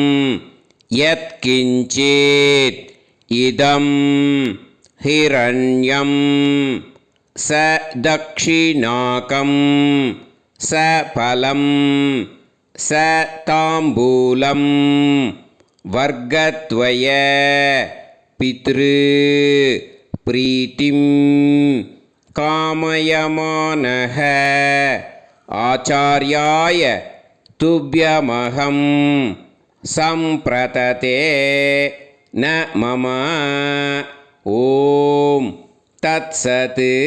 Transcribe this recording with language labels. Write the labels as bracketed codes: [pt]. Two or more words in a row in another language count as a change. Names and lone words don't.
[sa] यत्किंचित् इदं हिरण्यं स दक्षिणाकं स फलं स ताम्बूलं वर्गद्वय पितृ प्रीतिम् कामयमानः आचार्याय तुभ्यमहं सम्प्रददे न मम ओम् तत्सत्.